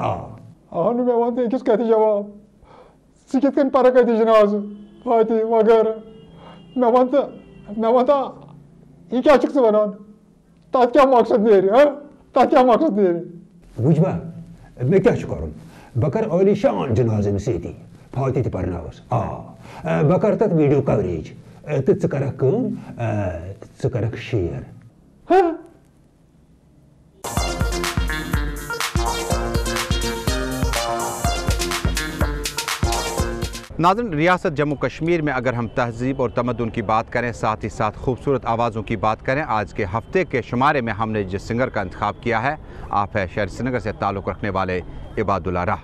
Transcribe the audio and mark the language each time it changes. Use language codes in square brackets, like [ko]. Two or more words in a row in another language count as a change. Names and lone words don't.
[ks] اہنُ مےٚ وَن تہٕ أکِس کتھِ جواب ژٕ کِتھ کٔنۍ پرکھ اَتہِ جنازٕ فاتی وغیرہ مےٚ وَن تا یہِ کیٛاہ چھُکھ ژٕ وَنان تتھ کیٛاہ مقصد نیرِ. وٕچھوا مےٚ کیٛاہ چھُ کرُن بہٕ کرٕ عٲلی شان جنازٕ أمِس ییٚتی فاتی تہِ پرناوس بہٕ کرٕ تتھ ویٖڈیو کوریج تہٕ ژٕ کرکھ کٲم ژٕ کرکھ شیر. [ur] ناظرین ریاست جموں کشمیر میں اگر ہم تہذیب اور تمدن کی بات کریں ساتھ ہی ساتھ خوبصورت آوازوں کی بات کریں آج کے ہفتے کے شمارے میں ہم نے جس سنگر کا انتخاب کیا ہے آپ ہے شہر سری نگر سے تعلق رکھنے والے عباد اللہ راہ.